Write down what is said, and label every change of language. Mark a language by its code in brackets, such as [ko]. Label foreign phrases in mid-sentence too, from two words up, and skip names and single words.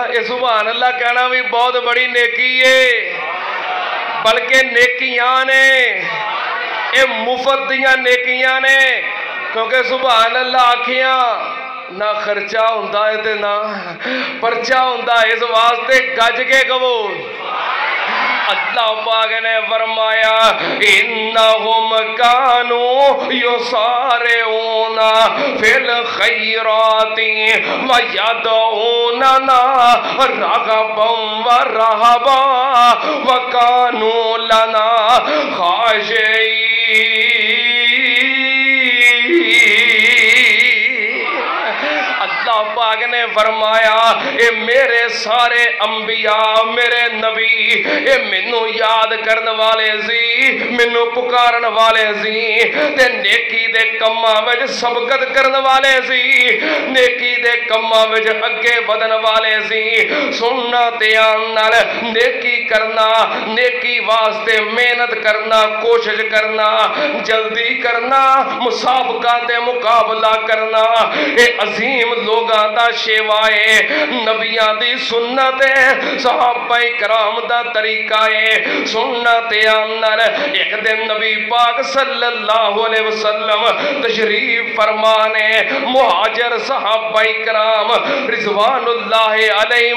[pa] اے [ar] سبحان اللہ [pa] کہنا بھی بہت بڑی نیکی ہے، بلکہ نیکیاں نے اے مفت دیاں نیکیاں نے، کیونکہ [ar] سبحان اللہ [pa] آکھیاں نہ خرچہ ہوندہ ہے تے نہ پرچہ ہوندہ ہے، اس واسطے گج کے کہو۔ اللہ پاک نے فرمایا [ar] انہم کانوا یسارعون فی الخیرات ویدعوننا رغبا ورہبا وکانوا لنا خاشعین۔ [pa] اللہ پاک نے فرمایا اے میرے سارے انبیاء میرے نبی اے منو یاد کرن والے سی، منو پکارن والے سی، تے نیکی دے کماں وچ سبقت کرن والے سی، نیکی دے کماں وچ اگے ودن والے سی۔ سننا دھیان نال نیکی کرنا، نیکی واسطے محنت کرنا، کوشش کرنا، جلدی کرنا، مسابقہ تے مقابلہ کرنا، اے عظیم لوگاں دا شیوائے، نبیاں دی سنت ہے، صحابہ کرام دا طریقہ ہے۔ سننا دھیان نال ایک دن نبی پاک [ar] صلی اللہ علیہ وسلم [pa] تشریف فرمانے، مہاجر صحابہ کرام [ar] رضوان اللہ علیہم